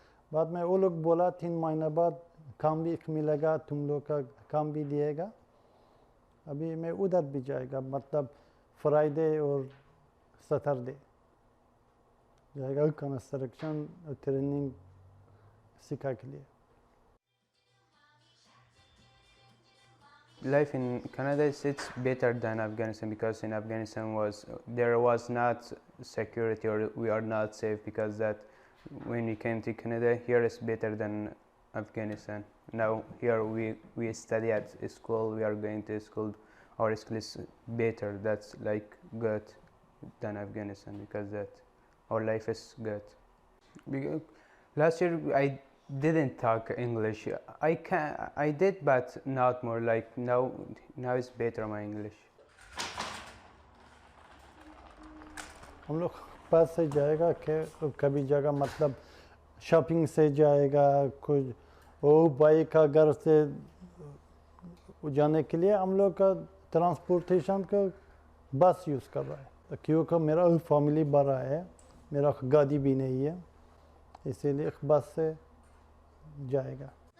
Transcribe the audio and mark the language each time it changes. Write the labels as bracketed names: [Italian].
[Hindi] बाद में वो लोग बोला 3 महीना बाद काम भी मिलेगा, तुम लोग का काम भी दिएगा। अभी मैं उधर भी जाएगा, मतलब फ्राइडे और सैटरडे जाएगा कंस्ट्रक्शन ट्रेनिंग सिखा के लिए। [English] Life in Canada it's better than Afghanistan, because in Afghanistan there was not security, or we are not safe, because that when we came to Canada, here is better than Afghanistan. Now here we study at school, we are going to school, our school is better, that's like good than Afghanistan, because that our life is good. Because last year I didn't talk English. I did, but not more. Like now it's better my English. [Hindi] हम लोग पास से जाएगा कभी जगह, मतलब shopping से जाएगा, कुछ वो बाइक का घर से जाने के लिए हम लोग का ट्रांसपोर्टेशन का बस यूज़ कर रहा है, क्योंकि मेरा फैमिली बड़ा है, मेरा गाड़ी भी नहीं है, इसीलिए बस से जाएगा।